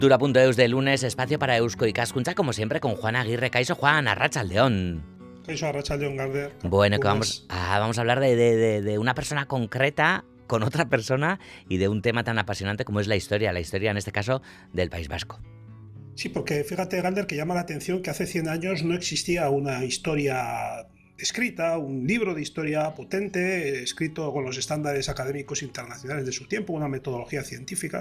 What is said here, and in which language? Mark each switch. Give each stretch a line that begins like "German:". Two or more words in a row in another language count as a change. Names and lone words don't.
Spanish: Dura.eus de lunes, espacio para Eusko Ikaskuntza, como siempre, con Juan Aguirre.
Basque: Kaixo, Juan, arratsaldeon. Kaixo, arratsaldeon, Garder.
Spanish: Bueno, que vamos a hablar de una persona concreta con otra persona y de un tema tan apasionante como es la historia en este caso, del País Vasco. Sí, porque fíjate, Galder, que llama la atención que hace 100 años no existía una historia escrita, un libro de historia potente, escrito con los estándares académicos internacionales de su tiempo, una metodología científica.